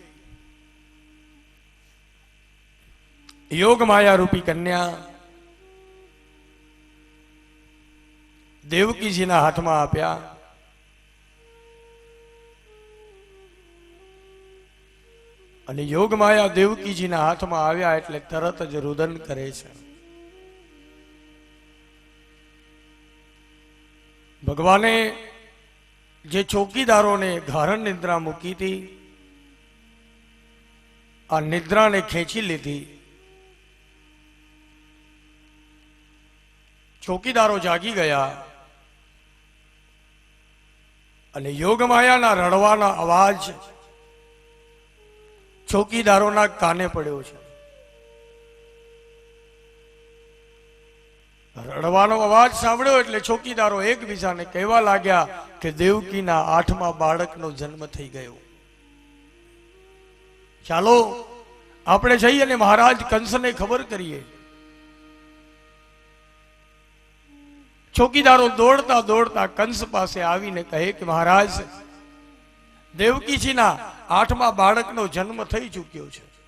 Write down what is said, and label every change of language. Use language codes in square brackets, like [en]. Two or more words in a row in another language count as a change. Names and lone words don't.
[gu] યોગ માયા રૂપી કન્યા દેવકી જી ના હાથ માં આપ્યા। અને યોગ માયા દેવકી જી ના હાથ માં આવ્યા એટલે તરત જ રુદન કરે છે। ભગવાને જે ચોકીદારો ને ગારણ નિદ્રા મૂકી થી આ નિદ્રા ને ખેંચી લીધી। ચોકીદારો જાગી ગયા અને યોગમાયા ના રડવાના અવાજ ચોકીદારો ના કાને પડ્યો છે। રડવાનો અવાજ સાંભળ્યો એટલે ચોકીદારો એકબીજાને કહેવા લાગ્યા કે દેવકીના 8મા બાળકનો જન્મ થઈ ગયો। ચાલો આપણે જઈ અને મહારાજ કંસને ખબર કરીએ। ચોકીદારો દોડતા દોડતા કંસ પાસે આવીને કહે કિ મહારાજ દેવકી જી ના 8મા બાળકનો જન્મ થઈ ચૂક્યો છે।